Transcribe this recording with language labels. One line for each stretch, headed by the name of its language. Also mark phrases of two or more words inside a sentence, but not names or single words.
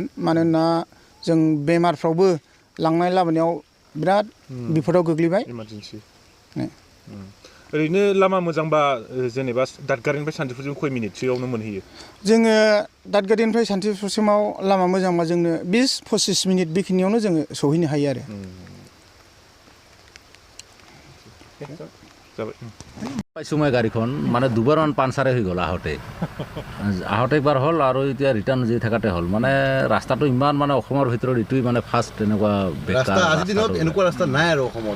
Bodo: मानोना जों बेमारफ्रावबो लांनाय लाबोनायाव बिराद बिपदाव गोग्लैबाय। ओरैनो लामा मोजांबा जेनेबा दादगारिनिफ्राय सान्तिपुरसिम खय मिनिटसोआवनो मोनहैयो? जोङो दादगारिनिफ्राय सान्तिपुरसिमाव लामा मोजांबा जोंनो 20-25 मिनिट बेखिनियावनो जोङो सहैनो हायो आरो।
Assamese: পাইছোঁ মই গাড়ীখন, মানে 2বাৰমান পাঞ্চাৰে হৈ গ'ল আহোঁতে একবাৰ হ'ল আৰু এতিয়া ৰিটাৰ্ণ যি থাকাতে হ'ল। মানে ৰাস্তাটো ইমান মানে অসমৰ ভিতৰত এইটোৱেই মানে ফাৰ্ষ্ট তেনেকুৱা ৰাস্তা। আজিৰ দিনত এনেকুৱা ৰাস্তা নাই আৰু অসমত।